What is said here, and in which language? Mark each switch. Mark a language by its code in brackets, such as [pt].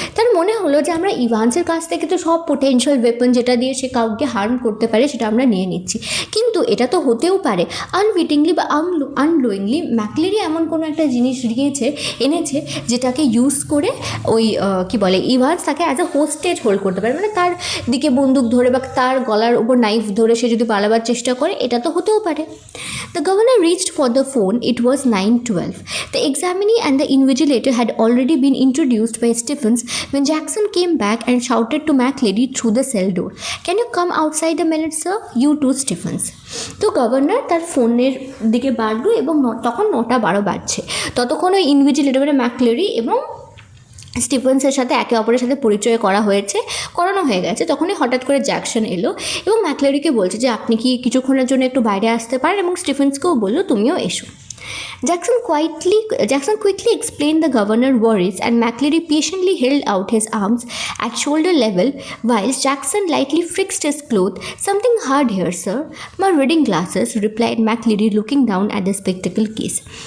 [bn] তার মনে হলো যে আমরা ইভান্সের কাছ থেকে তো সব পোটেনশিয়াল ওয়েপন যেটা দিয়ে সে কাউকে হার্ম করতে পারে সেটা আমরা নিয়ে নিচ্ছি, কিন্তু এটা তো হতেও পারে আনউইটিংলি বা আননোয়িংলি ম্যাকলেরি এমন কোনো একটা জিনিস এনেছে যেটাকে ইউজ করে ওই কি বলে ইভান্স তাকে [en] as a hostage hold [bn] করতে পারে, মানে তার দিকে বন্দুক ধরে বা তার গলার উপর নাইফ ধরে সে যদি পালাবার চেষ্টা করে, এটা তো হতেও পারে। [en] The governor reached for the phone. It was 9:12. The examinee and the invigilator had already been introduced by Stephens when Jackson came back and shouted to McLeary through the cell door, "Can you come outside a minute, sir? You too, Stephens." [bn] তো governor তার ফোনের দিকে বাড়লো এবং তখন 9:12 বাজছে। ততক্ষণ ওই ইনভিজিলেটর মানে ম্যাকলেরি এবং স্টিফেন্সের সাথে একে অপরের সাথে পরিচয় করানো হয়ে গেছে। তখনই হঠাৎ করে জ্যাকসন এলো এবং ম্যাকলেরিকে বলছে যে আপনি কি কিছুক্ষণের জন্য একটু বাইরে আসতে পারেন, এবং স্টিফেন্সকেও বললো তুমিও এসো। [en] Jackson quickly explained the governor's worries, and McLeary patiently held out his arms at shoulder level whilst Jackson lightly fixed his cloth. "Something hard here, sir." "My reading glasses," replied McLeary, looking down at the spectacle case.